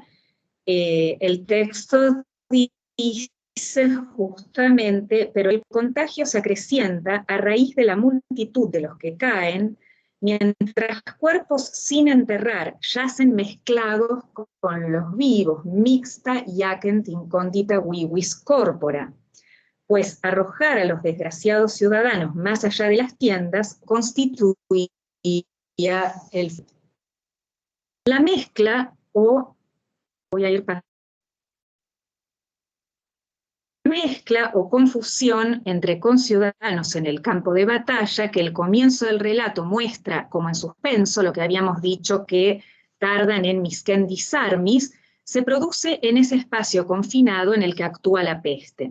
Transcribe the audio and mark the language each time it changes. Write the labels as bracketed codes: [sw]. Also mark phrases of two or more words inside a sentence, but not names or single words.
[es] El texto dice justamente, pero el contagio se acrecienta a raíz de la multitud de los que caen, mientras cuerpos sin enterrar yacen mezclados con los vivos, [la] mixta jacent incondita vivis corpora, [es] pues arrojar a los desgraciados ciudadanos más allá de las tiendas constituía la mezcla, o voy a ir para mezcla o confusión entre conciudadanos en el campo de batalla, que el comienzo del relato muestra como en suspenso, lo que habíamos dicho que tardan en [la] miscendis armis, [es] se produce en ese espacio confinado en el que actúa la peste.